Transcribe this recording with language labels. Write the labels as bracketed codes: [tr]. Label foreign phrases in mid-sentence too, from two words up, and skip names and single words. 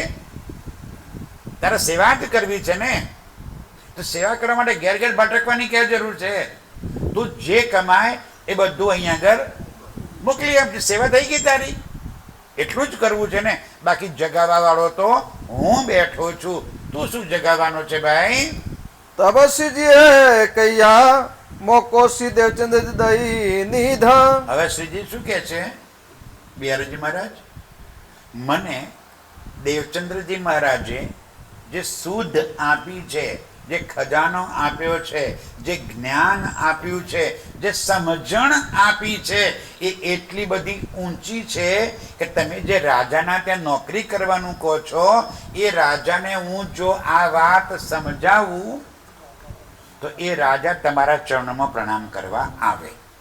[gu] તારે સેવા જ કરવી છે ને, તો સેવા કરવા માટે ઘેર ઘેર ભટકવાની ક્યાં જરૂર છે? તું જે કમાય એ બધું અહીંયા આગળ મોકલી આપજે. સેવા થઈ ગઈ તારી. એટલું જ કરવું છે ને. બાકી જગાવા વાળો તો હું બેઠો છું, તું શું જગાવવાનો છે ભાઈ? [bra] तब श्रीजी कहिया मोको श्री देवचंद्र दई निधा. [gu] હવે શ્રીજી શું કહે છે? બિહારીજી મહારાજ, મને દેવચંદ્રજી મહારાજે જે શુદ્ધ આપી છે, જે ખજાનો આપ્યો છે, જે જ્ઞાન આપ્યું છે, જે સમજણ આપી છે, એ એટલી બધી ઊંચી છે કે તમે જે રાજાના ત્યાં નોકરી કરવાનું કહો છો, એ રાજાને હું જો આ વાત સમજાવું તો એ રાજા તમારા ચરણોમાં પ્રણામ કરવા આવે.